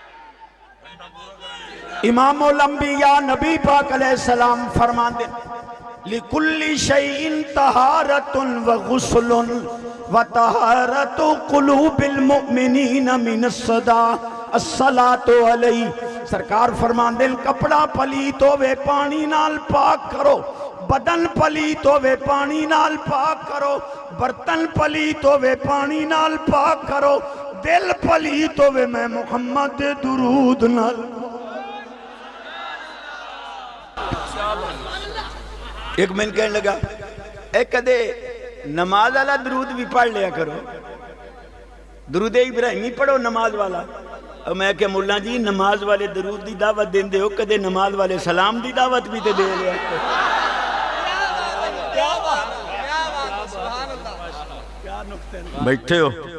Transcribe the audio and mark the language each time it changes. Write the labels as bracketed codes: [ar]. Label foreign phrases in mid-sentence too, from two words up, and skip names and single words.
[pa] امام الانبیاء نبی پاک علیہ السلام فرماندے [ar] لِكُلِّ شَيْءٍ طَهَارَةٌ وَغُسْلٌ وَطَهَارَةُ قُلُوبِ الْمُؤْمِنِينَ مِنَ الصَّدَاقِ الصَّلَاةُ عَلَيْهِ [pa] سرکار فرمان دل کپڑا پلیت ہوئے پانی نال پاک کرو، بدن پلیت ہوئے پانی نال پاک کرو، برتن پلیت ہوئے پانی نال پاک کرو، دل پلیت ہوئے میں محمد دے درود نال۔ [ur] ایک من کہنے لگا ایک کدے نماز والا درود بھی پڑھ لیا کرو، درود ابراہیمی پڑھو نماز والا۔ [pa] اور میں کہ مولا جی نماز والے درود دی دعوت دین دے ہو، کدے نماز والے سلام دی دعوت بھی تے دے لیا بیٹھے ہو۔